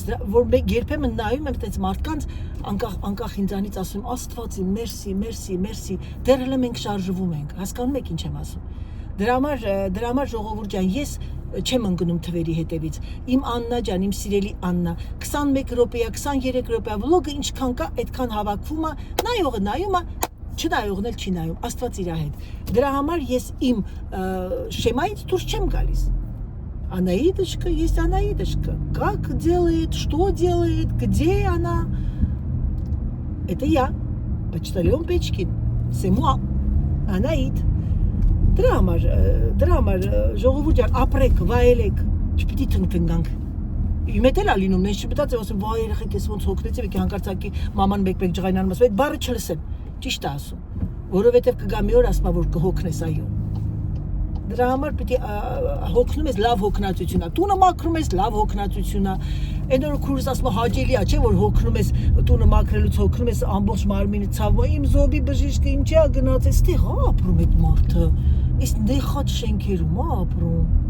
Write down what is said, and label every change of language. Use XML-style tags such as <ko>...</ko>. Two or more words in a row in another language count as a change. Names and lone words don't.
<hy>որ երբեմն նայում եմ այդպես մարդկանց անկախ ինձանից ասում Աստված իմ մերսի դեռ հենց մենք շարժվում ենք հասկանում եք ինչ եմ ասում դրա համար ժողովուրդ ջան ես չեմ ընկնում թվերի հետևից իմ Աննա ջան իմ սիրելի Աննա 21 րոպեա 23 րոպեա վլոգը ինչքան կա այդքան հավաքվում է նայողը նայում է չնայողն էլ չի նայում, Աստված իր հետ։ Դրա համար ես իմ շեմայից դուրս չեմ գալիս։</hy> <ru>Анаидочка, есть Анаидочка. Как делает, что делает, где она? Это я. Почтальон Печкин.</ru> <fr>C'est moi.</fr> <ru>Анаид.</ru> <hy>Դրա համար ժողովուրդ ջան, ապրեք, վայելեք, չպիտի տնգանք։ Իմ հետ էլ ալինում, նենց չպիտած եմ ասում, վայ երեխեք, ես ոնց հոգնեցի, եկի հանկարծակի մաման մեկ-մեկ ջղայնանում ասում, այդ բառը չլսեմ, ճիշտ է ասում, որովհետև կգա մի օր ասма, որ կհոգնես, այո։ Դրա համար պիտի հոգնում ես լավ հոգնածություն է, տունը մաքրում ես լավ հոգնածություն է, այն որ քուրս ասում հաճելի է, չէ որ հոգնում ես տունը մաքրելուց հոգնում ես ամբողջ մարմինը ցավում, իմ զոբի բժիշկը ինչի է գնաց, այստեղ է ապրում այդ մարդը, այս նեխած շենքերում է ապրում,</hy>